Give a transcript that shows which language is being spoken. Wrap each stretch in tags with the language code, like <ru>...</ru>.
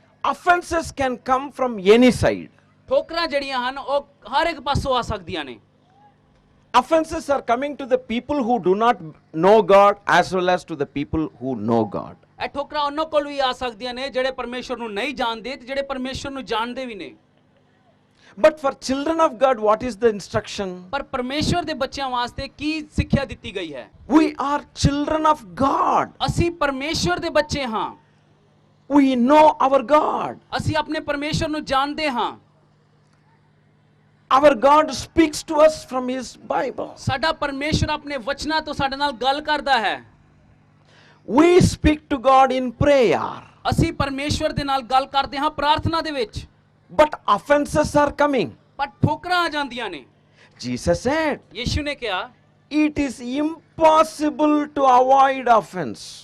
<en>Offenses can come from any side.</en> <pa>ਠੋਕਰਾਂ ਜਿਹੜੀਆਂ ਹਨ ਉਹ ਹਰ ਇੱਕ ਪਾਸੋਂ ਆ ਸਕਦੀਆਂ ਨੇ।</pa> <en>Offenses are coming to the people who do not know God as well as to the people who know God.</en> <pa>ਇਹ ਠੋਕਰਾਂ ਉਹਨਾਂ ਕੋਲ ਵੀ ਆ ਸਕਦੀਆਂ ਨੇ ਜਿਹੜੇ ਪਰਮੇਸ਼ਵਰ ਨੂੰ ਨਹੀਂ ਜਾਣਦੇ ਤੇ ਜਿਹੜੇ ਪਰਮੇਸ਼ਵਰ ਨੂੰ ਜਾਣਦੇ ਵੀ ਨੇ।</pa> <en>But for children of God, what is the instruction?</en> <pa>ਪਰ ਪਰਮੇਸ਼ਵਰ ਦੇ ਬੱਚਿਆਂ ਵਾਸਤੇ ਕੀ ਸਿੱਖਿਆ ਦਿੱਤੀ ਗਈ ਹੈ?</pa> <en>We are children of God.</en> <pa>ਅਸੀਂ ਪਰਮੇਸ਼ਵਰ ਦੇ ਬੱਚੇ ਹਾਂ।</pa> <en>We know our God.</en> <pa>ਅਸੀਂ ਆਪਣੇ ਪਰਮੇਸ਼ਵਰ ਨੂੰ ਜਾਣਦੇ ਹਾਂ।</pa> <en>Our God speaks to us from His Bible.</en> <pa>ਸਾਡਾ ਪਰਮੇਸ਼ਵਰ ਆਪਣੇ ਵਚਨਾਂ ਤੋਂ ਸਾਡੇ ਨਾਲ ਗੱਲ ਕਰਦਾ ਹੈ।</pa> <en>We speak to God in prayer.</en> <pa>ਅਸੀਂ ਪਰਮੇਸ਼ਵਰ ਦੇ ਨਾਲ ਗੱਲ ਕਰਦੇ ਹਾਂ ਪ੍ਰਾਰਥਨਾ ਦੇ ਵਿੱਚ।</pa> <en>But offenses are coming.</en> <pa>ਪਰ ਠੋਕਰਾਂ ਆ ਜਾਂਦੀਆਂ ਨੇ।</pa> <en>Jesus said,</en> <pa>ਯਿਸੂ ਨੇ ਕਿਹਾ</pa> <en>it is impossible to avoid offense.</en>